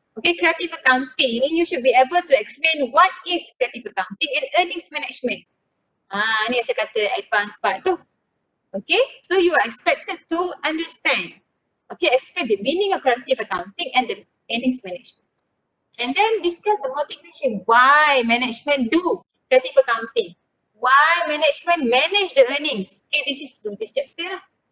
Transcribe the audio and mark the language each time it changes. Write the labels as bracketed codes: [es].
[en] Okay, creative accounting, you should be able to explain what is creative accounting and earnings management. [ms] Ni yang saya kata advanced part tu. [en] Okay, so you are expected to understand. Okay, explain the meaning of creative accounting and the earnings management. And then discuss the motivation. Why management do creative accounting? Why management manage the earnings? Okay, this is through this chapter lah.